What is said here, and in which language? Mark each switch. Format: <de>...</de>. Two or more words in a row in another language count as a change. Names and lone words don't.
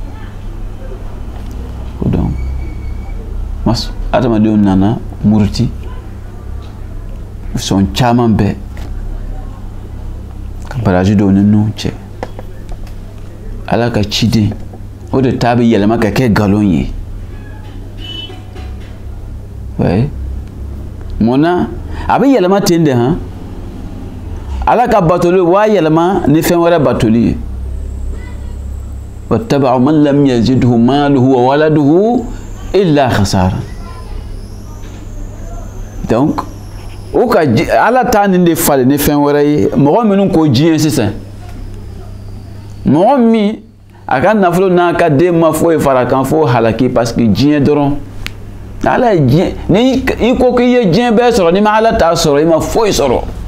<bm>o donc adamadenw nana muruti sɔn caman bɛɛ ka baraji dɔw ni Nuhu cɛ Ala ka ciden o de ta bɛ yɛlɛma ka kɛ nkalon ye ouais mona a bɛ yɛlɛma ten de han Ala ka batoli wa yɛlɛma ni fɛn wɛrɛ batoli ye</bm> <ar>واتبعوا من لم يزده ماله وولده إلا خسارا</ar> <bm>donc o ka Ala ta nin de falen ni fɛn wɛrɛ ye mɔgɔ minnu ko diɲɛ sisan mɔgɔ min a ka nafolo n'a ka den ma foyi fara kan fo halaki</bm> <fr>parce que</fr> <bm>diɲɛ dɔrɔn Ala ye diɲɛ ni i ko k'i ye diɲɛ bɛɛ sɔrɔ ni ma Ala t'a sɔrɔ i ma foyi sɔrɔ</bm>